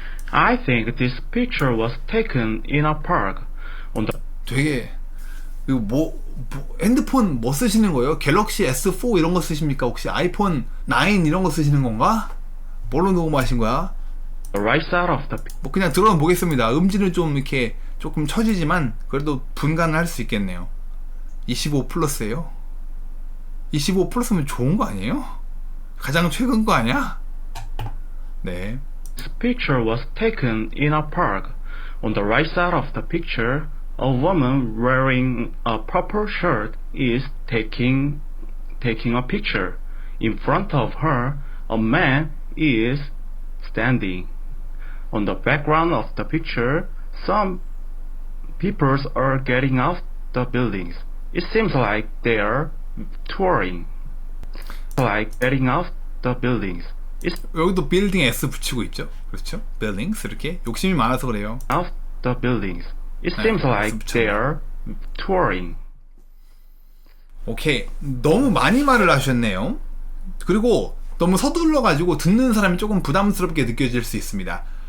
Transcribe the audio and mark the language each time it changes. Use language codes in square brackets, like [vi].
[en] I think this picture was taken in a park on the [ko] 되게 이거 핸드폰 뭐 쓰시는 거예요? 갤럭시 S4 이런 거 쓰십니까? 혹시 아이폰 9 이런 거 쓰시는 건가? 뭘로 녹음하신 거야? [en] right side of the [ko] 뭐 그냥 들어는 보겠습니다. 음질은 좀 이렇게 조금 처지지만 그래도 분간을 할 수 있겠네요. 25 플러스예요. 25 플러스면 좋은 거 아니에요? 가장 최근 거 아니야? 네. [en] This picture was taken in a park. On the right side of the picture, a woman wearing a purple shirt is taking a picture. In front of her, a man is standing. On the background of the picture, some people are getting out the buildings. It seems like they are touring. Like getting out the buildings. It's [ko] 여기도 빌딩 S 붙이고 있죠. 그렇죠? buildings 이렇게 욕심이 많아서 그래요. [en] out the buildings. It [ko] 네, [en] seems like [ko] S 붙여요. [en] they are touring. [ko] 오케이. 너무 많이 말을 하셨네요. 그리고 너무 서둘러 가지고 듣는 사람이 조금 부담스럽게 느껴질 수 있습니다.